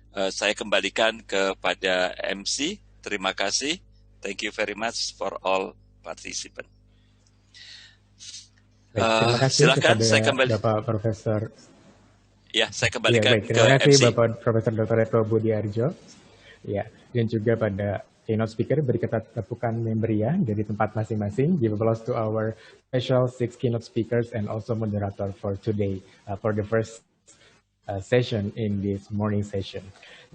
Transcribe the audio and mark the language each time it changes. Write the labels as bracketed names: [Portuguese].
[Indonesian] Saya kembalikan kepada MC. Terima kasih. [English] Thank you very much for all participant. [Indonesian] Terima kasih silakan kepada saya kembali. Bapak Profesor. Ya, saya kembalikan Terima kasih ke MC. Bapak Profesor Dr. Eko Budiarjo. Ya, dan juga pada keynote speaker. Beri kita tepukan yang meriah dari tempat masing-masing. [English] Give applause to our special 6 keynote speakers and also moderator for today, for the first session in this morning session.